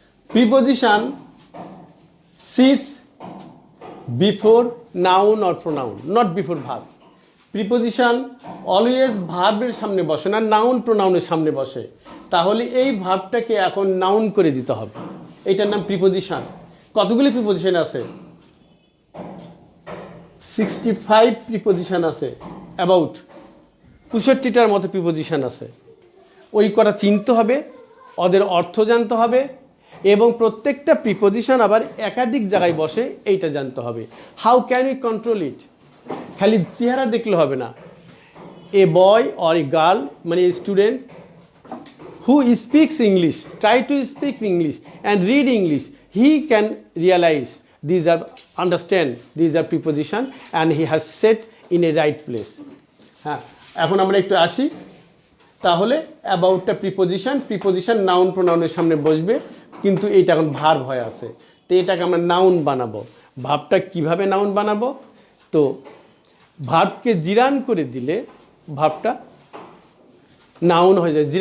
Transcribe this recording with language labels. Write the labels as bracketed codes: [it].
[en] Preposition sits before noun or pronoun, not before verb. [bn] Preposition always ভার্বের সামনে বসে না, নাউন প্রোনাউনের সামনে বসে। তাহলে এই ভার্বটাকে এখন নাউন করে দিতে হবে, এটার নাম প্রিপোজিশন। কতগুলি প্রিপোজিশন আছে? 65 প্রিপোজিশন আছে, অ্যাবাউট 65টার মতো প্রিপোজিশন আছে। ওই কটা চিনতে হবে, ওদের অর্থ জানতে হবে, এবং প্রত্যেকটা প্রিপোজিশন আবার একাধিক জায়গায় বসে, এইটা জানতে হবে। [en] How can we control it? [bn] খালি চেহারা দেখলে হবে না। [en] a boy or a girl, [bn] মানে [en] A student who speaks English, try to speak English and read English, he can realize these are, understand these are preposition and he has set in a right place. [bn] হ্যাঁ, এখন আমরা একটু আসি। তাহলে অ্যাবাউটটা preposition noun প্রোনাউনের সামনে বসবে, কিন্তু এইটা এখন ভার্ব হয়ে আছে। তো এটাকে আমরা নাউন বানাবো। ভার্বটা কিভাবে নাউন বানাবো? তো ভার্বকে জিরান করে দিলে ভার্বটা নাউন হয়ে যায়।